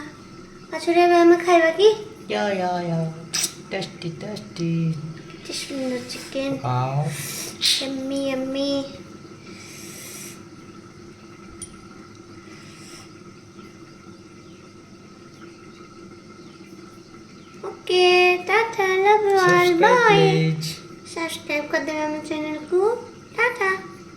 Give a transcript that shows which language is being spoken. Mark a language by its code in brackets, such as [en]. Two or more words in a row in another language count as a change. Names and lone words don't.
[or] ଆଛୁରେ ଏବେ ଆମେ ଖାଇବା କି? [en] Ja. Tasty. Just the chicken. Wow. Yummy. okay tata love you all bye. [hi] सब्सक्राइब कर देना मेरे चैनल को। टाटा।